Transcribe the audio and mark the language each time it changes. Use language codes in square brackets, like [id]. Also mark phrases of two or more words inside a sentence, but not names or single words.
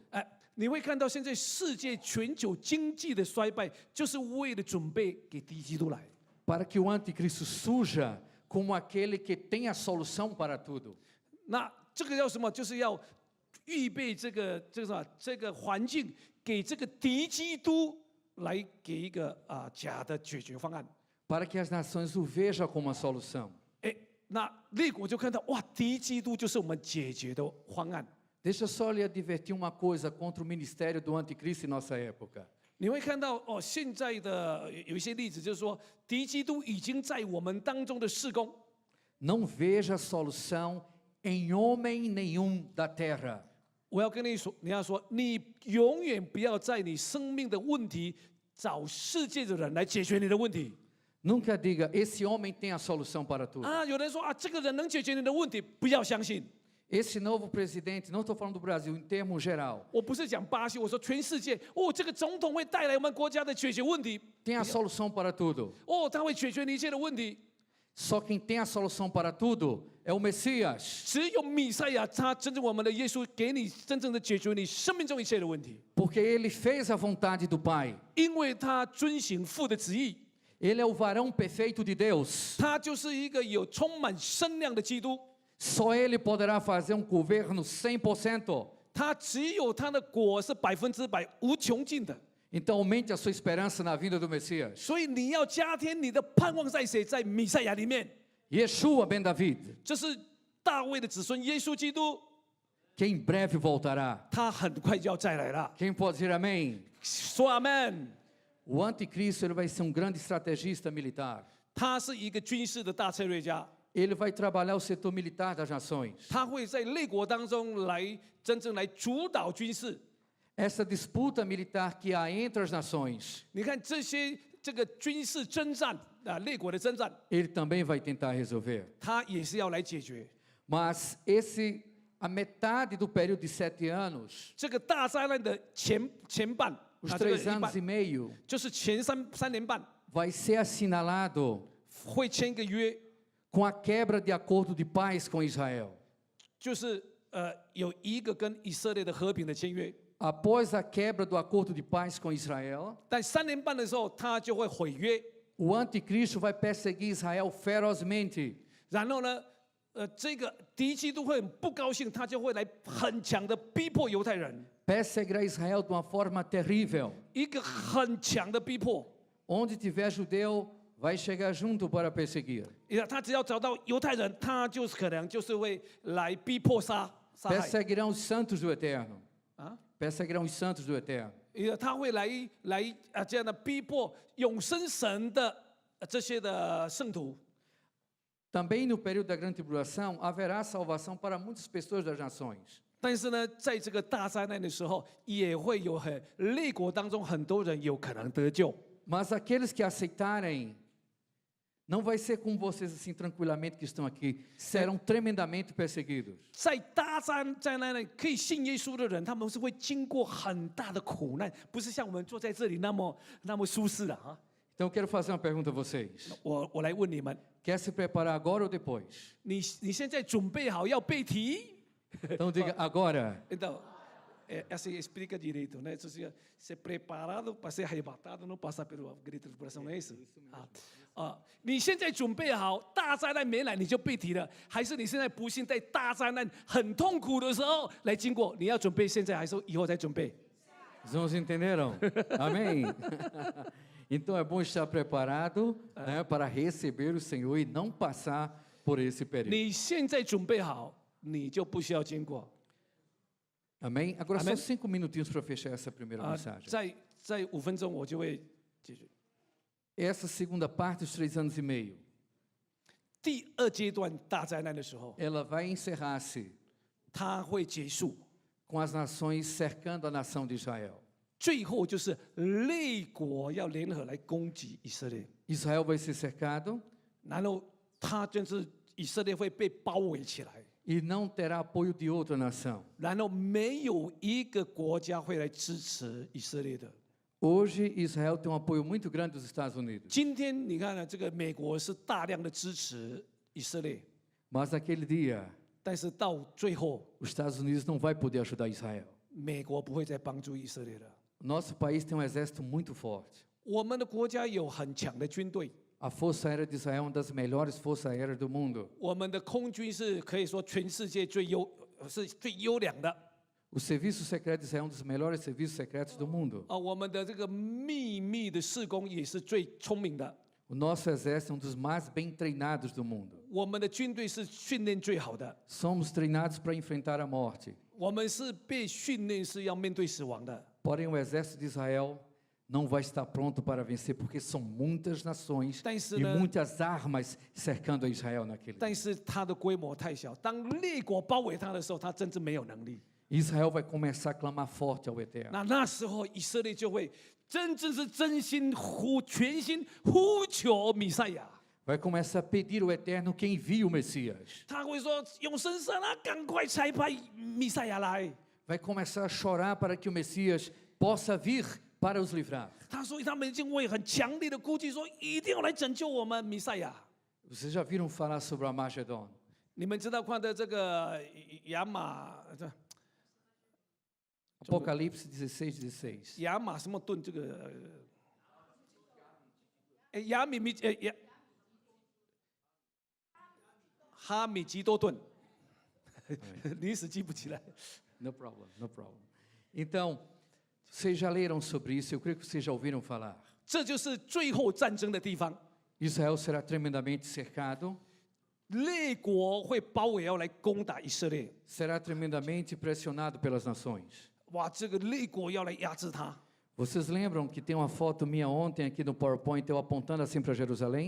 [zh] 你会看到现在世界全球经济的衰败，就是为了准备给敌基督来。 [pt] Para que o anticristo surja como aquele que tem a solução para tudo. [zh] 那这个要什么？就是要预备这个环境，给这个敌基督来给一个假的解决方案。 [pt] Para que as nações o vejam como a solução. [zh] 那列国就看到哇，敌基督就是我们解决的方案。 [pt] Deixa eu só lhe advertir uma coisa contra o ministério do anticristo em nossa época. [zh] 你会看到现在的有一些例子，就是说敌基督已经在我们当中的事工。 [pt] Não veja solução em homem nenhum da terra. [zh] 我要跟你说，你永远不要在你生命的问题找世界的人来解决你的问题。 [pt] Nunca diga, esse homem tem a solução para tudo. [zh] 有人说这个人能解决你的问题，不要相信。 [pt] Esse novo presidente, não estou falando do Brasil, em termos geral, [zh] 我不是讲巴西，我说全世界。这个总统会带来我们国家的解决问题。 [pt] tem a solução para tudo. [zh] 他会解决你一切的问题。 [pt] Só quem tem a solução para tudo é o Messias. [zh] 只有弥赛亚，他真正我们的耶稣，给你真正的解决你生命中一切的问题。 [pt] Porque ele fez a vontade do Pai. [zh] 因为他遵行父的旨意， [pt] Ele é o varão perfeito de Deus. [zh] 他就是一个有充满身量的基督。 [pt] Só ele poderá fazer um governo 100%. [zh] 他只有他的果是100%无穷尽的。 [pt] Então aumente a sua esperança na vinda do Messias. [zh] 所以你要加添你的盼望在谁？在弥赛亚里面。 [pt] Yeshua ben David, [zh] 这是大卫的子孙耶稣基督， [pt] que em breve voltará. [zh] 他很快就要再来了。 [pt] Quem pode dizer amém? [zh] 说阿门。 [pt] O anticristo ele vai ser um grande estrategista militar. [zh] 他是一个军事的大策略家， [pt] Ele vai trabalhar o setor militar das nações. [zh] 他会在列国当中来真正来主导军事。 [pt] Essa disputa militar que há entre as nações, [zh] 你看这个军事征战列国的征战， [pt] ele também vai tentar resolver. [zh] 他也是要来解决。 [pt] Mas a metade do período de 7 anos, [zh] 这个大灾难的前半， [pt] os [zh] 这个 [pt] 3 [zh] 一半 [pt] anos e meio, [zh] 就是前三年半 [pt] vai ser assinalado [zh] 会签一个约， [pt] com a quebra de acordo de paz com Israel. [zh] 就是有一个跟以色列的和平的签约。 [pt] Após a quebra do acordo de paz com Israel, [zh] 但3年半的时候，他就会毁约， [pt] o anticristo vai perseguir Israel ferozmente. [zh] 然后呢，这个敌基督会很不高兴，他就会来很强的逼迫犹太人， [pt] Perseguirá Israel de uma forma terrível. [zh] 一个很强的逼迫。 [pt] Onde tiver judeu, vai chegar junto para perseguir. [zh] 他只要找到犹太人，他就是可能就是会来逼迫杀害 [pt] Perseguirão os santos do Eterno. 啊。 Perseguirão os santos do Eterno. [zh] 他会来这样的逼迫永生神的这些的圣徒。 [pt] Também no período da grande tribulação haverá salvação para muitas pessoas das nações. [zh] 但是呢，在这个大灾难的时候，也会有列国当中很多人有可能得救。 [pt] Mas aqueles que aceitarem, não vai ser como vocês assim tranquilamente que estão aqui, serão tremendamente perseguidos. [zh] 在大灾难呢，可以信耶稣的人，他们是会经过很大的苦难，不是像我们坐在这里那么舒适的啊。 [pt] Então eu quero fazer uma pergunta a vocês. [zh] 我来问你们， [pt] Quer se preparar agora ou depois? [zh] 你现在准备好要背题？ [pt] Então diga agora. Então, assim explica direito, né? Ser preparado para ser arrebatado, não passar pelo grito de tribulação, não é isso? [zh] 你现在准备好大灾难没来你就背题了，还是你现在不幸在大灾难很痛苦的时候来经过？你要准备现在还是以后才准备？ [pt] Os irmãos entenderam? Amém? Então é bom estar preparado, né, para receber o Senhor e não passar por esse período. [zh] 你现在准备好，你就不需要经过。 [pt] Amém? Agora Amém. só 5 minutinhos para fechar essa primeira mensagem. [zh] 在5分钟我就会解决。 [pt] Essa segunda parte, os 3 anos e meio, [zh] 第二阶段大灾难的时候， [pt] ela vai encerrar-se [zh] 它会结束， [pt] com as nações cercando a nação de Israel. [zh] 最后就是列国要联合来攻击以色列， [pt] Israel vai ser cercado [zh] 然后他就是以色列会被包围起来， [pt] e não terá apoio de outra nação. [zh] 然后没有一个国家会来支持以色列的。 [pt] Hoje, Israel tem um apoio muito grande dos Estados Unidos. [zh] 今天你看呢，这个美国是大量的支持以色列， [pt] Mas naquele dia, [zh] 但是到最后， [pt] os Estados Unidos não vai poder ajudar Israel. [zh] 美国不会再帮助以色列了。 [pt] Nosso país tem um exército muito forte. [zh] 我们的国家有很强的军队， [pt] A Força Aérea de Israel é uma das melhores forças aéreas do mundo. [zh] 我们的空军是可以说全世界最优良的。 [pt] O Serviço Secreto de Israel é um dos melhores serviços secretos do mundo. [zh] 我们的这个秘密的事工也是最聪明的。 [pt] O nosso exército é um dos mais bem treinados do mundo. [zh] 我们的军队是训练最好的， [pt] Somos treinados para enfrentar a morte. [zh] 我们是被训练是要面对死亡的。 [pt] Porém, o exército de Israel não vai estar pronto para vencer, porque são muitas nações e muitas armas cercando a Israel naquele dia. [zh] 但是它的规模太小，当列国包围它的时候，它真正没有能力。 [pt] Israel vai começar a clamar forte ao Eterno. [zh] 那时候以色列就会真心全心呼求弥赛亚。 [pt] vai começar a pedir ao Eterno que envie o Messias. [zh] 他会说：“永生神啊，赶快差派弥赛亚来。” [pt] Vai começar a chorar para que o Messias possa vir para os livrar. [zh] 所以他们已经会很强烈的估计说，一定要来拯救我们弥赛亚。 [pt] Vocês já viram falar sobre o Armagedon? [zh] 你们知道看的这个亚玛 [pt] Apocalipse 16:16. [zh] 亚玛什么盾这个？亚米米哈米吉多顿，临时记不起来。 [en] No problem, no problem. [pt] Então, vocês já leram sobre isso, eu creio que vocês já ouviram falar. [zh] 这就是最后战争的地方， [pt] Israel será tremendamente cercado, [zh] 列国会包围要来攻打以色列。 [pt] será tremendamente pressionado pelas nações. [zh] 哇，这个列国要来压制他。 [pt] Vocês lembram que tem uma foto minha ontem aqui no PowerPoint, eu apontando assim para Jerusalém?